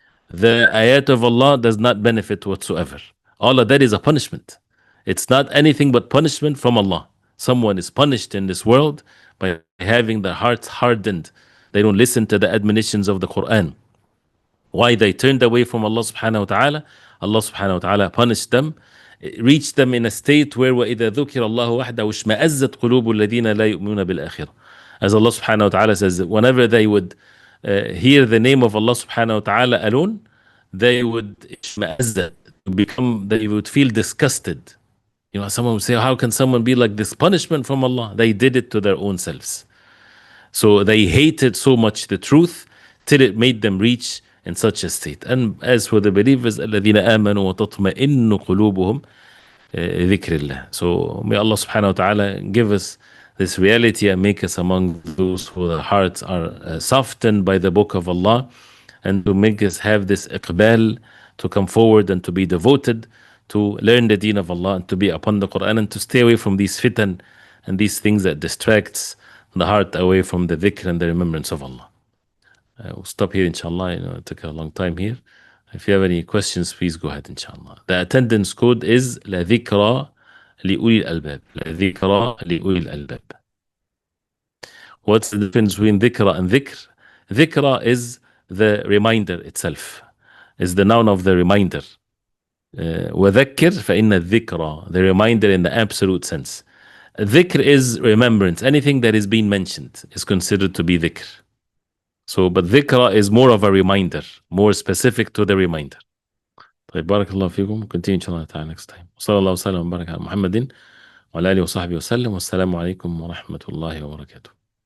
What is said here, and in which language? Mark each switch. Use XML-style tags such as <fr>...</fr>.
<en>The ayat of Allah does not benefit whatsoever. All of that is a punishment. It's not anything but punishment from Allah. Someone is punished in this world by having their hearts hardened. They don't listen to the admonitions of the Quran. Why? They turned away from Allah subhanahu wa ta'ala. Allah subhanahu wa ta'ala punished them, reach them in a state where</en> <ar>وَإِذَا ذُكِرَ اللَّهُ وَحْدَهُ اشْمَأَزَّتْ قُلُوبُ الَّذِينَ لَا يُؤْمِنُونَ بِالْآخِرَةِ.</ar> <en>As Allah subhanahu wa ta'ala says, that whenever they would hear the name of Allah subhanahu wa ta'ala alone, they would اشْمَأَزَّتْ, they would feel disgusted. You know, someone would say, how can someone be like this? Punishment from Allah. They did it to their own selves. So they hated so much the truth till it made them reach in such a state. And as for the believers,</en> <ar>الَّذِينَ آمَنُوا وَتَطْمَئِنُّ قُلُوبُهُمْ ذِكْرِ اللَّهِ.</ar> <en>So may Allah subhanahu wa ta'ala give us this reality and make us among those who their hearts are softened by the book of Allah, and to make us have this iqbal to come forward and to be devoted to learn the deen of Allah and to be upon the Quran and to stay away from these fitan and these things that distracts the heart away from the dhikr and the remembrance of Allah. We'll stop here, inshallah. You know, it took a long time here. If you have any questions, please go ahead, inshallah. The attendance code is</en> <ar>لا ذكرى لأولي الألباب. لا ذكرى لأولي الألباب.</ar> <en>What's the difference between dhikra and dhikr? Dhikra is the reminder itself, is the noun of the reminder.</en> <ar>وذكر فإن الذكرى,</ar> <en>the reminder in the absolute sense. Dhikr is remembrance. Anything that is being mentioned is considered to be dhikr. So, but dhikra is more of a reminder, more specific to the reminder.</en> <ar>طيب بارك الله فيكم.</ar> <en>Continue inshallah ta'ala next time.</en> <ar>صلى الله وسلم وبارك على محمد وعلى آله وصحبه وسلم. والسلام عليكم ورحمة الله وبركاته.</ar>